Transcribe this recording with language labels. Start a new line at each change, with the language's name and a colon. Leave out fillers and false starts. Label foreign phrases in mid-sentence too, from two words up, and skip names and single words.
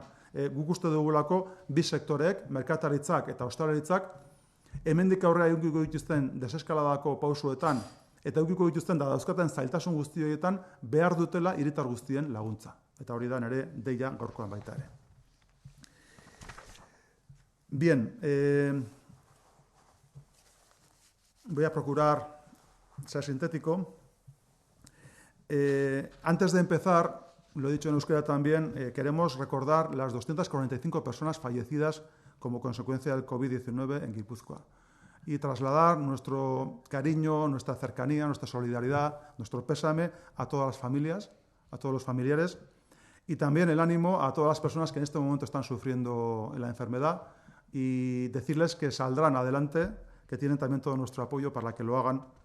Basque: Guk uste dugulako bi sektoreek, merkataritzak eta ostalaritzak, hemendik aurrera edukiko dituzten deseskaladako pausuetan eta edukiko dituzten dauzkaten zailtasun guzti horietan behar dutela hiritar guztien laguntza. Eta hori da nire deia gaurkoan baita ere.
Spanish: Bien, voy a procurar ser sintético. Antes de empezar, lo he dicho en euskera también, queremos recordar las 245 personas fallecidas como consecuencia del COVID-19 en Guipúzcoa y trasladar nuestro cariño, nuestra cercanía, nuestra solidaridad, nuestro pésame a todas las familias, a todos los familiares y también el ánimo a todas las personas que en este momento están sufriendo la enfermedad y decirles que saldrán adelante, que tienen también todo nuestro apoyo para que lo hagan.